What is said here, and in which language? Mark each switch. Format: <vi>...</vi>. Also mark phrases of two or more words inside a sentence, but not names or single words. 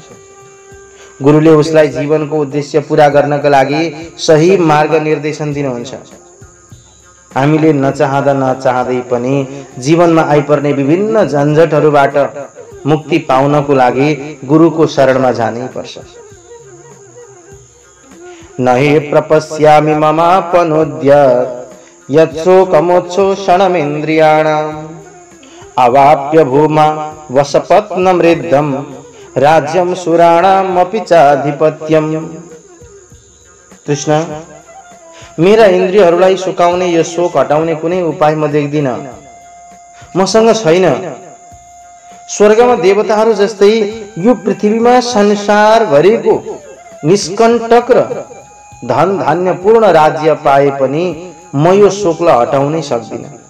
<ne>गुरुले उसलाई जीवनको उद्देश्य पूरा गर्नका लागि सही मार्ग निर्देशन दिनुहुन्छ। हामीले नचाहँदा नचाहँदै पनि जीवनमा आइपर्ने विभिन्न झन्झटहरूबाट मुक्ति पाउनको लागि गुरुको शरणमा जानै पर्छ।</ne> <sa>नहि प्रपश्यामि ममापनोद्य यत्शोकमोच्छोषणमिन्द्रियाणाम् अवाप्य भूमा वसपत्नमृद्धं राज्यं सुराणामपि चाधिपत्यम्।</sa> <ne>कृष्ण, मेरा इन्द्रियहरूलाई सुकाउने यो शोक हटाउने कुनै उपाय म देख्दिन, मसँग छैन। स्वर्गमा देवताहरू जस्तै यो पृथ्वीमा संसारभरिको निष्कण्टक र धन धान्य पूर्ण राज्य पाए पनि म यो शोकलाई हटाउनै सक्दिन।</ne>